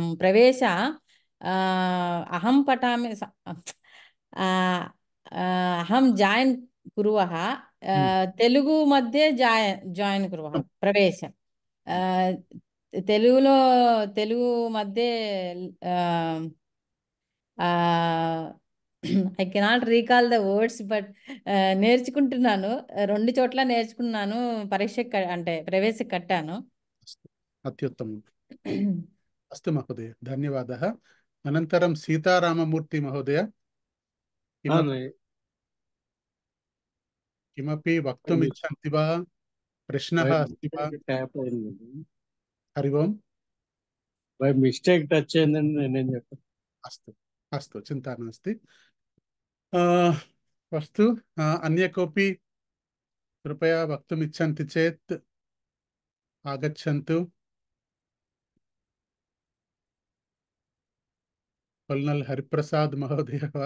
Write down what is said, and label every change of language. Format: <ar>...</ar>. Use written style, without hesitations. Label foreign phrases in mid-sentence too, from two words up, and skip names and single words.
<sa>प्रवेश अहं पठामि, अहं जायिन् कुर्वः, तेलुगु मध्ये जायिन् कुर्वः. प्रवेश तेलुगु मध्ये</sa> <en>I cannot recall the words,</en> <te>బట్ నేర్చుకుంటున్నాను. 2 చోట్ల నేర్చుకున్నాను. పరీక్ష అంటే ప్రవేశ కట్టాను.</te> <sa>అత్యుత్తమం. అస్తు మహోదయ, ధన్యవాదः. అనంతరం సీతారామమూర్తి మహోదయ, किमपि वक्तुम् इच्छन्ति वा? प्रश्नः अस्ति वा? हरि ओम्.</sa> <en>by mistake touch</en> <te>అయిందని నేనేం చెప్పాను.</te> <sa>अस्तु अस्तु, चिन्ता नास्ति. अस्तु, अन्य कोऽपि कृपया वक्तुम् इच्छन्ति चेत् आगच्छन्तु. कर्नल् हरिप्रसाद् महोदय वा?</sa>